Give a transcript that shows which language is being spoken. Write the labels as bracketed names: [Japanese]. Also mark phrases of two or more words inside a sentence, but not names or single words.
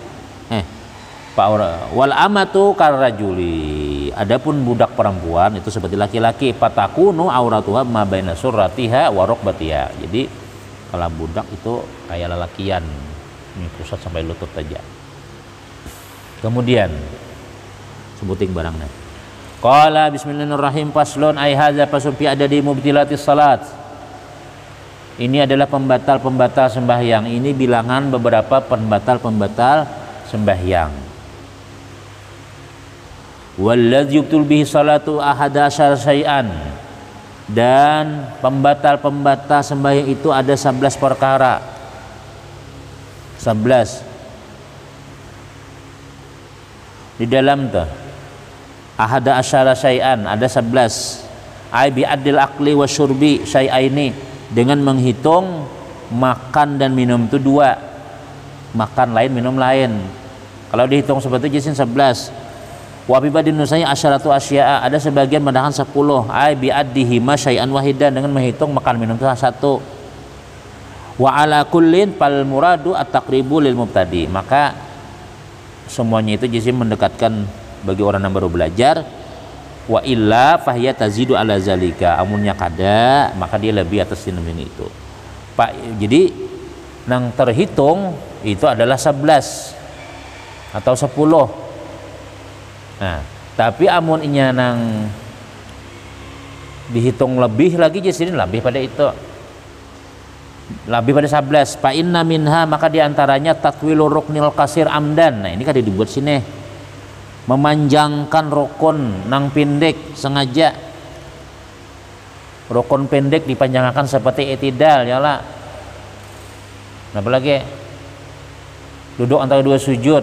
[Arabic] والأمة كالرجل, [Banjar] adapun budak perempuan itu seperti laki-laki. [Arabic] فتكون عورتها ما بين سرتها وركبتها. [Banjar] Jadi kalau budak itu kayak lelakian, ini pusat sampai lutut aja. Kemudian sebuting barangnya. [Arabic] قال بسم الله الرحمن الرحيم, فصل أي هذا فصل في عدد مبطلات الصلاة. [Banjar] Ini adalah pembatal-pembatal sembahyang. Ini bilangan beberapa pembatal-pembatal sembahyang. [Arabic] والذي تبطل به الصلاة أحد عشر شيئا, [Banjar] dan pembatal-pembatal sembahyang itu ada 11 perkara. 11 di dalam tuh [Arabic] أحد عشر شيئا [Banjar] ada 11. [Arabic] أي بعد الأكل والشرب شيئين, [Banjar] dengan menghitung makan dan minum itu 2, makan lain minum lain. Kalau dihitung seperti itu jadi 11. [Arabic] وفي بعض النسخ عشرة أشياء, [Banjar] ada sebagian mendahan 10. [Arabic] أي بعدهما شيئا واحدا, [Banjar] dengan menghitung makan minum itu 1. [Arabic] وعلى كل فالمراد التقريب للمبتدي, [Banjar] maka semuanya itu jadi mendekatkan bagi orang yang baru belajar. [Arabic] وإلا فهي تزيد على ذلك, [Banjar] amunnya kada maka dia lebih atas ini itu Pak. Jadi nang terhitung itu adalah 11 atau 10. Nah, tapi amun inya nang dihitung lebih lagi jadi lebih pada itu, lebih pada 11. [Arabic] فإن منها, [Banjar] maka diantaranya [Arabic] تطويل الركن القصير عمدا. [Banjar] Nah ini kan dibuat sini, memanjangkan rukun nang pendek sengaja. Rukun pendek dipanjangkan seperti i'tidal ya lah. Apa lagi? Duduk antara 2 sujud.